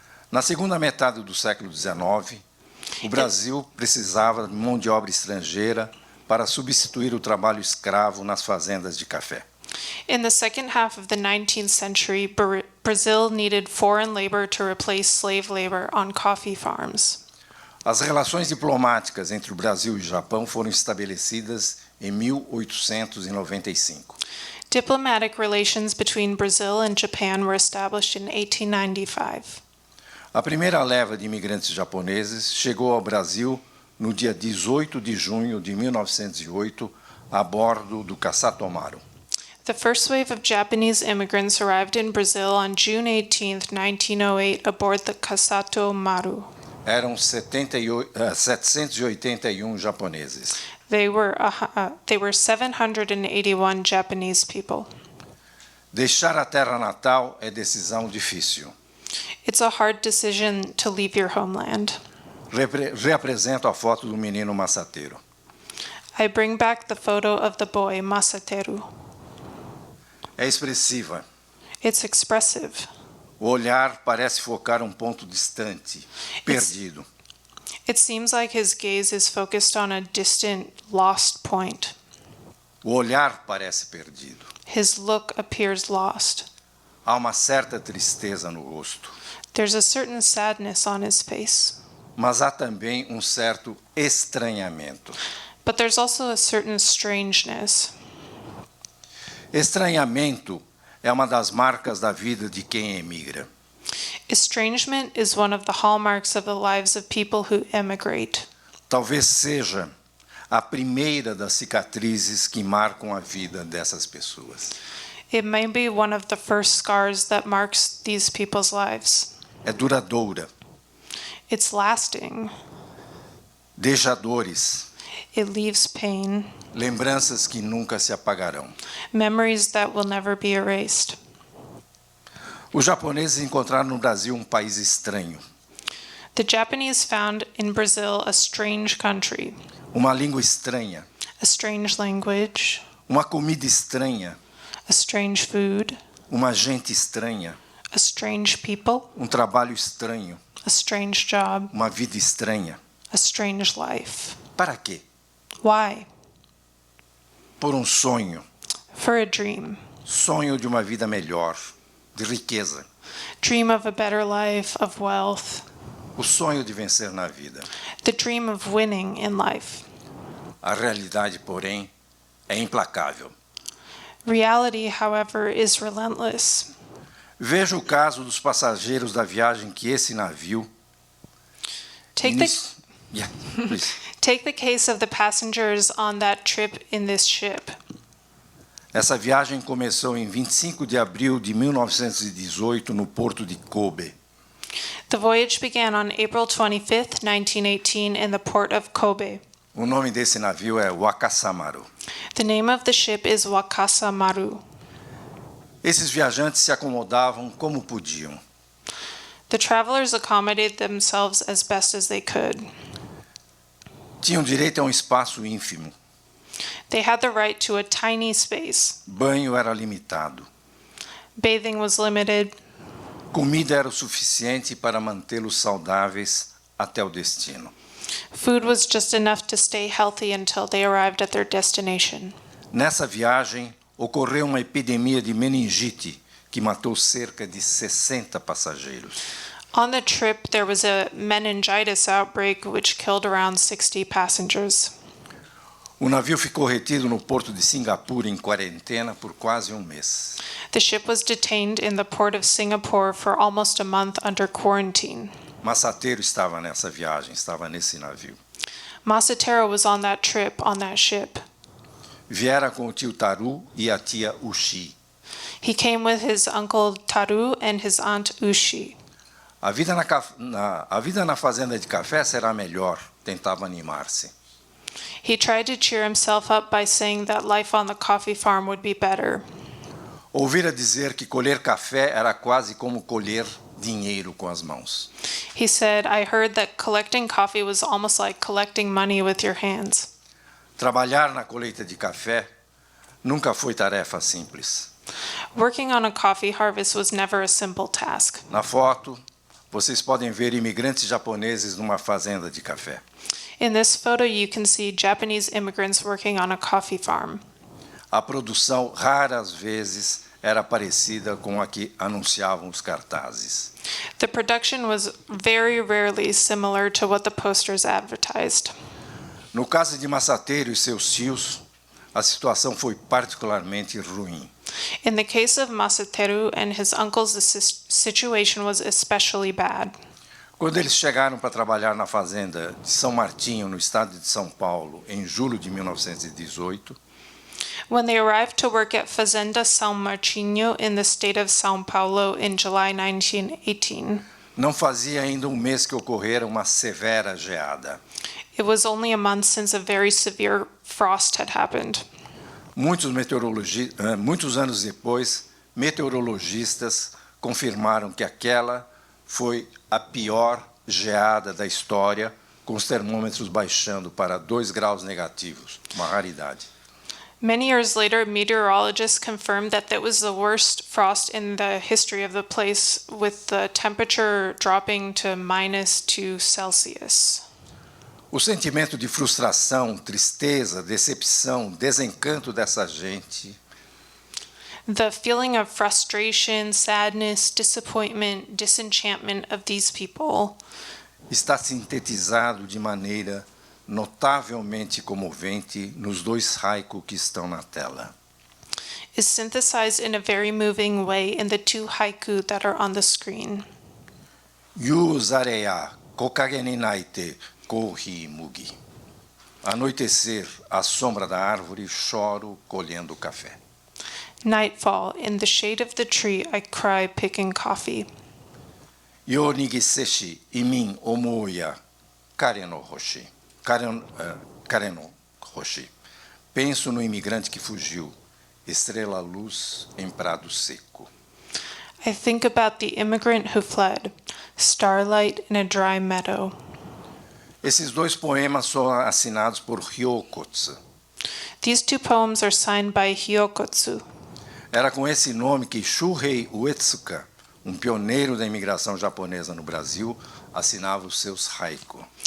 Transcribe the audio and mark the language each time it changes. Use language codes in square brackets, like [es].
[pt] Na segunda metade do século XIX, o Brasil precisava de mão de obra estrangeira para substituir o trabalho escravo nas fazendas de café. [en] In the second half of the 19th century, Brazil needed foreign labor to replace slave labor on coffee farms. [pt] As relações diplomáticas entre o Brasil e o Japão foram estabelecidas em 1895. [en] Diplomatic relations between Brazil and Japan were established in 1895. [pt] A primeira leva de imigrantes japoneses chegou ao Brasil no dia 18 de junho de 1908, a bordo do Kasatomaru. [en] The first wave of Japanese immigrants arrived in Brazil on June 18, 1908, aboard the Kasato Maru. [pt] Eram 781 japoneses. [en] They were 781 Japanese people. [pt] Deixar a terra natal é decisão difícil. [en] It's a hard decision to leave your homeland. [pt] Reapresento a foto do menino Massateiro. [en] I bring back the photo of the boy Masateru. [pt] É expressiva. [en] It's expressive. [pt] O olhar parece focar um ponto distante, perdido. [en] It seems like his gaze is focused on a distant, lost point. [pt] O olhar parece perdido. [en] His look appears lost. [pt] Há uma certa tristeza no rosto, [en] There's a certain sadness on his face. [pt] mas há também um certo estranhamento. [en] But there's also a certain strangeness. [pt] Estranhamento é uma das marcas da vida de quem emigra. [en] Estrangement is one of the hallmarks of the lives of people who emigrate. [pt] Talvez seja a primeira das cicatrizes que marcam a vida dessas pessoas. [en] It may be one of the first scars that marks these people's lives. [pt] É duradoura, [en] It's lasting. [pt] deixa dores, [en] It leaves pain, [pt] lembranças que nunca se apagarão. [en] memories that will never be erased. [pt] Os japoneses encontraram no Brasil um país estranho, [en] The Japanese found in Brazil a strange country, [pt] uma língua estranha, [en] a strange language, [pt] uma comida estranha, [en] a strange food, [pt] uma gente estranha, [en] a strange people, [pt] um trabalho estranho, [en] a strange job, [pt] uma vida estranha. [en] a strange life. [pt] Para quê? [en] Why? [pt] Por um sonho, [en] For a dream. [pt] sonho de uma vida melhor, de riqueza, [en] Dream of a better life, of wealth. [pt] o sonho de vencer na vida. [en] The dream of winning in life. [pt] A realidade, porém, é implacável. [en] Reality, however, is relentless. [pt] Veja o caso dos passageiros da viagem que esse navio. [en] Take the, Yeah, please. take the case of the passengers on that trip in this ship. [pt] Essa viagem começou em 25 de abril de 1918 no porto de Kobe. [en] The voyage began on April 25th, 1918, in the port of Kobe. [pt] O nome desse navio é Wakasamaru. [en] The name of the ship is Wakasa Maru. [pt] Esses viajantes se acomodavam como podiam. [en] The travelers accommodated themselves as best as they could. [pt] Tinham direito a um espaço ínfimo. [en] They had the right to a tiny space. [pt] Banho era limitado. [en] Bathing was limited. [pt] Comida era o suficiente para mantê-los saudáveis até o destino. [en] Food was just enough to stay healthy until they arrived at their destination. [pt] Nessa viagem, ocorreu uma epidemia de meningite que matou cerca de 60 passageiros. [en] On the trip, there was a meningitis outbreak which killed around 60 passengers. [pt] O navio ficou retido no porto de Singapura em quarentena por quase um mês. [en] The ship was detained in the port of Singapore for almost a month under quarantine. [pt] Massateiro estava nessa viagem, estava nesse navio. [en] Masatero was on that trip, on that ship. [pt] Viera com o tio Taru e a tia Ushi. [en] He came with his uncle Taru and his aunt Ushi. [pt] A vida na fazenda de café será melhor, tentava animar-se. [en] He tried to cheer himself up by saying that life on the coffee farm would be better. [pt] Ouvira dizer que colher café era quase como colher dinheiro com as mãos. [en] He said, I heard that collecting coffee was almost like collecting money with your hands. [pt] Trabalhar na colheita de café nunca foi tarefa simples. [en] Working on a coffee harvest was never a simple task. [pt] Na foto, vocês podem ver imigrantes japoneses numa fazenda de café. [en] In this photo, you can see Japanese immigrants working on a coffee farm. [pt] A produção raras vezes era parecida com a que anunciavam os cartazes. [en] The production was very rarely similar to what the posters advertised. [pt] No caso de Massateiro e seus tios, a situação foi particularmente ruim. [en] In the case of Masateru and his uncles, the situation was especially bad. [pt] Quando eles chegaram para trabalhar na fazenda de São Martinho, no estado de São Paulo, em julho de 1918, [en] When they arrived to work at Fazenda São Martinho in the state of São Paulo in July 1918, [pt] não fazia ainda um mês que ocorrera uma severa geada. [en] it was only a month since a very severe frost had happened. [pt] Muitos anos depois, meteorologistas confirmaram que aquela foi a pior geada da história, com os termômetros baixando para 2 graus negativos, uma raridade. [en] Many years later, meteorologists confirmed that that was the worst frost in the history of the place, with the temperature dropping to -2 Celsius. [pt] O sentimento de frustração, tristeza, decepção, desencanto dessa gente [en] The feeling of frustration, sadness, disappointment, disenchantment of these people [pt] está sintetizado de maneira notavelmente comovente nos dois haiku que estão na tela. [en] is synthesized in a very moving way in the two haiku that are on the screen. [ja] Yu zareya kokage ni naite kohi mugi. [pt] Anoitecer, à sombra da árvore, choro colhendo café. [en] Nightfall, in the shade of the tree, I cry picking coffee. [ja] Yo nigiseshi imin omoya kare no hoshi. Kare no hoshi. [pt] Penso no imigrante que fugiu, estrela-luz em prado seco. [en] I think about the immigrant who fled, starlight in a dry meadow. [pt] Esses dois poemas são assinados por Hyokotsu. [en] These two poems are signed by Hyokotsu. [pt] Era com esse nome que Shuhei Uetsuka, pioneiro da imigração japonesa no Brasil, assinava os seus haiku.